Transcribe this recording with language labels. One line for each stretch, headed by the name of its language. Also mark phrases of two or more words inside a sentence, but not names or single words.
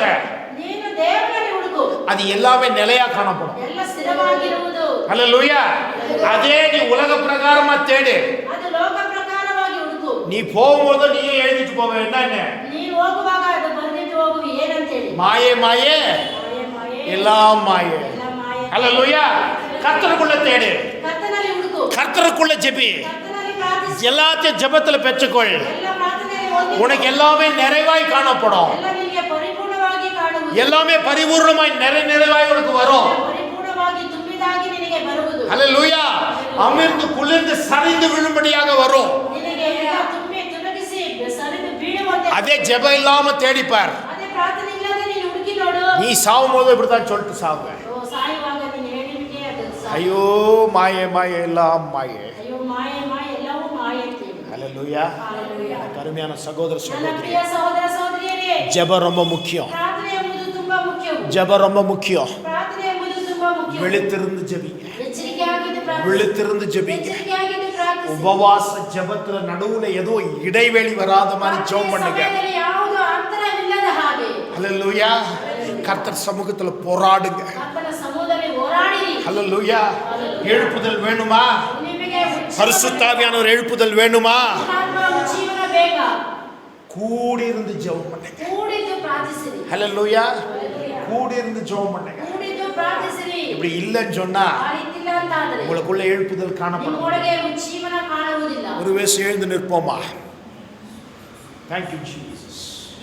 Kannada: ನೀನು ದೇವರಲ್ಲಿ ಹುಡುಕು.
Tamil: அது எல்லாமே நிலையா காணப்படும்.
Kannada: ಎಲ್ಲ ಸ್ಥಿರವಾಗಿರುವುದು.
Tamil: ஹல்லேலூயா. அதே நீ உலக பிரகாரமா தேடு.
Kannada: ಅದು ಲೋಕ ಪ್ರಕಾರವಾಗಿ ಹುಡುಕು.
Tamil: நீ போகும்போது நீயே எழுதிட்டு போவ. என்னன்னு?
Kannada: ನೀನು ಹೋಗುವಾಗ ಅದು ಬರೆದಿಟ್ಟು ಹೋಗುವಿ. ಏನಂತೇಳಿ?
Tamil: மாயே மாயே
Kannada: ಮಾಯೆ ಮಾಯೆ
Tamil: எல்லாம் மாயே.
Kannada: ಎಲ್ಲ ಮಾಯೆ.
Tamil: ஹல்லேலூயா. கர்த்தருக்குள்ள தேடு.
Kannada: ಕರ್ತನಲ್ಲಿ ಹುಡುಕು.
Tamil: கர்த்தருக்குள்ள ஜெபி.
Kannada: ಕರ್ತನಲ್ಲಿ ಪ್ರಾರ್ಥಿಸು.
Tamil: எல்லாத்தையும் ஜெபத்துல பெற்றுக்கொள்.
Kannada: ಎಲ್ಲ ಪ್ರಾರ್ಥನೆಯಲ್ಲಿ ಹೊಂದಿಕೊ.
Tamil: உனக்கு எல்லாமே நிறைவாய் காணப்படும்.
Kannada: ಎಲ್ಲ ನಿನಗೆ ಪರಿಪೂರ್ಣವಾಗಿ ಕಾಣುವುದು.
Tamil: எல்லாமே பரிபூர்ணமாய் நிறைவாய் உனக்கு வரும்.
Kannada: ಪರಿಪೂರ್ಣವಾಗಿ ತುಂಬಿದಾಗಿ ನಿನಗೆ ಬರುವುದು.
Tamil: ஹல்லேலூயா. அமிர்ந்து குளிர்ந்து சரிந்து விழும்படியாக வரும்.
Kannada: ನಿನಗೆ ಎಲ್ಲ ತುಂಬಿ ತುಲಗಿಸಿ ಸರಿದು ಬೀಳುವಂತೆ.
Tamil: அதே ஜெபம் இல்லாம தேடிப்பார்.
Kannada: ಅದೇ ಪ್ರಾರ್ಥನೆ ಇಲ್ಲದೆ ನೀನು ಹುಡುಕಿ ನೋಡು.
Tamil: நீ சாவும் போது இப்படித்தான் சொல்லிட்டு சாவுங்க.
Kannada: ಓ, ಸಾಯುವಾಗ ನೀನು ಹೇಳಿಬಿಟ್ಟೆ ಅದು ಸಾವು.
Tamil: ஐயோ மாயே மாயே எல்லாம் மாயே.
Kannada: ಅಯ್ಯೋ ಮಾಯೆ ಮಾಯೆ ಎಲ್ಲವೂ ಮಾಯೆ ಅಂತೇಳಿ.
Tamil: ஹல்லேலூயா.
Kannada: ಹಾಲೆಲೂಯಾ.
Tamil: கருமையான சகோதர
Kannada: ನನ್ನ
Tamil: சகோதரி,
Kannada: ಪ್ರಿಯ ಸಹೋದರ ಸಹೋದರಿಯರೇ,
Tamil: ஜெபம் ரொம்ப முக்கியம்.
Kannada: ಪ್ರಾರ್ಥನೆ ಎಂಬುದು ತುಂಬಾ ಮುಖ್ಯವು.
Tamil: ஜெபம் ரொம்ப முக்கியம்.
Kannada: ಪ್ರಾರ್ಥನೆ ಎಂಬುದು ತುಂಬಾ ಮುಖ್ಯ.
Tamil: விழித்திருந்து ஜெபிங்க.
Kannada: ಎಚ್ಚರಿಕೆಯಾಗಿದ್ದು ಪ್ರಾರ್ಥನೆ.
Tamil: விழித்திருந்து ஜெபிங்க.
Kannada: ಎಚ್ಚರಿಕೆಯಾಗಿದ್ದು ಪ್ರಾರ್ಥಿಸಿ.
Tamil: உபவாச ஜெபத்துல நடுவுல ஏதோ இடைவெளி வராத மாதிரி ஜெபம் பண்ணுங்க.
Kannada: ಸಮಯದಲ್ಲಿ ಯಾವುದು ಅಂತರವಿಲ್ಲದ ಹಾಗೆ
Tamil: ஹல்லேலூயா. கர்த்தர் சமூகத்துல போராடுங்க.
Kannada: ಕರ್ತನ ಸಮೂಹದಲ್ಲಿ ಹೋರಾಡಿರಿ.
Tamil: ஹல்லேலூயா. எழுப்புதல் வேணுமா?
Kannada: ನಿಮಗೆ
Tamil: பரிசுத்தாவியானவர் எழுப்புதல் வேணுமா?
Kannada: ಆತ್ಮ ಜೀವನ ಬೇಗ.
Tamil: கூடியிருந்து ஜெபம் பண்ணுங்க.
Kannada: ಕೂಡಿದ್ದು ಪ್ರಾರ್ಥಿಸಿರಿ.
Tamil: ஹல்லேலூயா.
Kannada: ಹಲ್ಲೆಲೂಯಾ.
Tamil: கூடியிருந்து ஜெபம் பண்ணுங்க.
Kannada: ಕೂಡಿದ್ದು ಪ್ರಾರ್ಥಿಸಿರಿ.
Tamil: இப்படி இல்லைன்னு சொன்னா
Kannada: ಆ ರೀತಿ ಇಲ್ಲ ಅಂತಾದರೆ
Tamil: உங்களுக்குள்ள எழுப்புதல் காணப்படும்.
Kannada: ನಿಮ್ಮೊಳಗೆ ಜೀವನ ಕಾಣುವುದಿಲ್ಲ.
Tamil: ஒரு வேளை எழுந்து நிற்போமா?
English: Thank you Jesus.